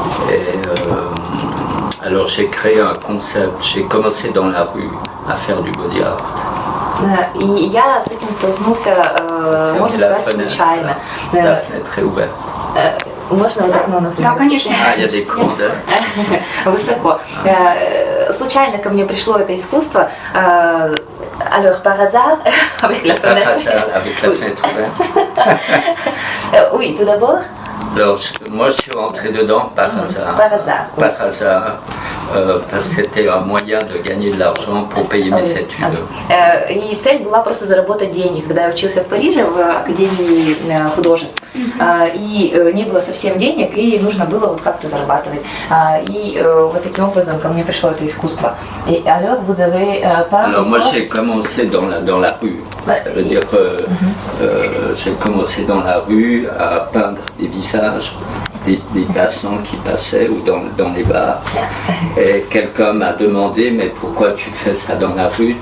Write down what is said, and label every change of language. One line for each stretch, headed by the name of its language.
French: Et alors j'ai créé un concept, j'ai commencé dans la rue à faire du body art.
Russian: И я с этим столкнулся, можно сказать, случайно.
French: La fenêtre est ouverte.
Russian: Можно вот окно, например? Да, конечно.
French: Il y a des cours de...
Russian: Высоко. Случайно ко мне пришло это искусство.
French: Alors, par hasard, avec la fenêtre. Par hasard, avec la fenêtre ouverte. Oui, tout d'abord. Alors, moi, je suis rentré dedans par hasard. Par hasard. Oui. Par hasard, parce que c'était un moyen de gagner de l'argent pour payer mes études.
Russian: И цель была просто заработать деньги, когда я учился в Париже в Академии художеств. И не было совсем денег, и нужно было вот как-то зарабатывать. И вот таким образом ко мне пришло это искусство.
French: Et alors, vous avez Alors, moi, j'ai commencé dans la rue. Ça veut dire que j'ai commencé dans la rue à peindre des visages, des passants qui passaient ou dans les bars. Et quelqu'un m'a demandé, mais pourquoi tu fais ça dans la rue?